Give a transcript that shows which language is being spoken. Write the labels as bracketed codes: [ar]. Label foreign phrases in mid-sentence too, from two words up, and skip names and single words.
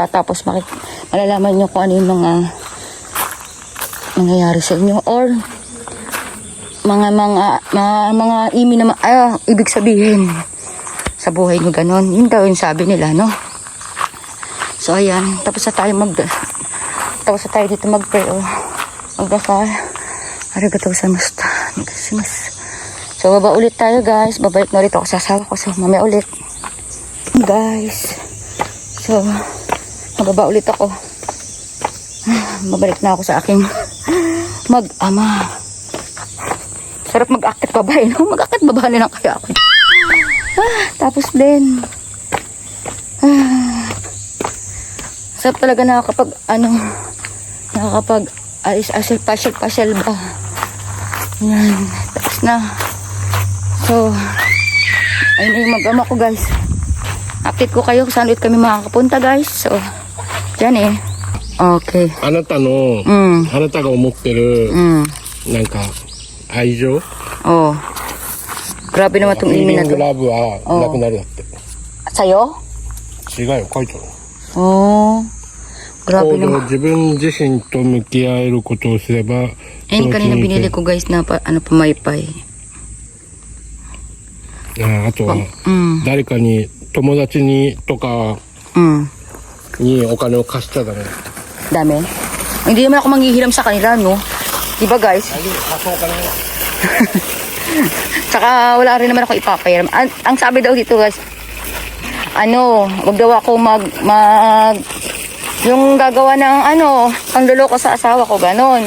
[tl] Tapos malalaman niyo kung ano yung mga nangyayari sa inyo. Or mga imi na ibig sabihin sa buhay niyo, ganon. Yun daw yung sabi nila, no? So, ayan. Tapos na tayo dito mag-pray o magdasal. [ja] ありがとうございました. [tl] So, baba ulit tayo, guys. Babalik na ulit ako sa asawa ko. So, mamaya ulit. Guys. So, mababa ulit ako. Babalik na ako sa aking mag-ama. Sarap mag-akit babae, no? Mag-akit babae na lang kaya ako. Tapos din. Sarap talaga nakakapag pasyal ba. Yan. Tapos na. So, ayun na yung mag-ama ko, guys. Update ko kayo kung saan ulit kami makakapunta, guys. So, dyan eh. Okay. [ja] あなたの、あなたが思ってる、なんか、愛情 [tl] Oh. Grabe naman itong [ja] フィー imi リ [tl] na [ja] ング [tl] to. [ja] ラブはなくなるだって。 [tl] Sa'yo? [ja] 違うよ、書いてある。 [tl] Oh. Grabe [ja] 行動 [tl] naman. [ja] 自分自身と向き合えることをすれば、 [tl] Ayun, kanina binili ko, guys, na pamaypay. [ja] あとは、誰かに、友達にとか にお金を貸しちゃダメだって。 [tl] Dami. Hindi naman ako manghihiram sa kanila, no? Diba, guys? Tsaka wala rin naman ako ipapahiram. Ang sabi daw dito, guys, wag daw ako yung gagawa ng pangluloko sa asawa ko, ganon.